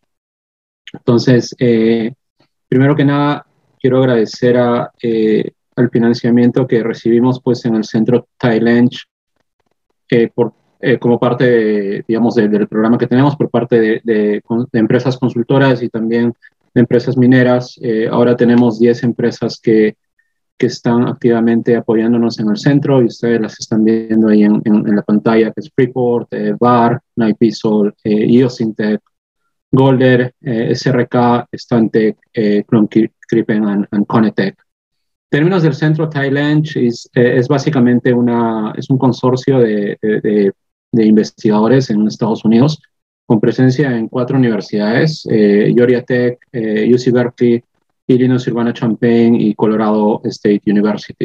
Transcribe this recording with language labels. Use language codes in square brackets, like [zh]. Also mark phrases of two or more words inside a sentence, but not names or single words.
[es] Entonces, primero que nada, quiero agradecer al financiamiento que recibimos pues, en el centro Thailand como parte digamos, del programa que tenemos por parte de empresas consultoras y también de empresas mineras. Ahora tenemos 10 empresas que están activamente apoyándonos en el centro y ustedes las están viendo ahí en la pantalla, que es Freeport, VAR, Naipisol, Iosintec, Golder, SRK, Stantec, Krippen and Conetec. En términos del centro Thailand, es básicamente es un consorcio de investigadores en Estados Unidos con presencia en 4 universidades, Georgia Tech, UC Berkeley, Illinois Urbana-Champaign y Colorado State University.